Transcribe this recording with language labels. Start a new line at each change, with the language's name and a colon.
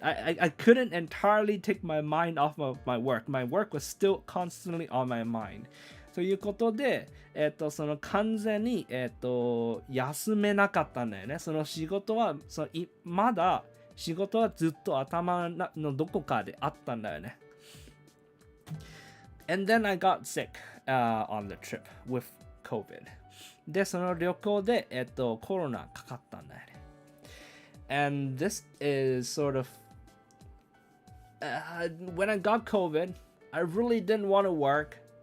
English: I couldn't entirely take my mind off of my work. My work was still constantly on my mind.
Japanese: ということで、完全に、休めなかったんだよね。仕事はまだ仕事はずっと頭のどこかであったんだよね。
English: And then I got sick, on the trip with COVID.
Japanese: で、その旅行で、コロナかかったんだよね。
English: And this is sort of, when I got COVID, I really didn't want to work.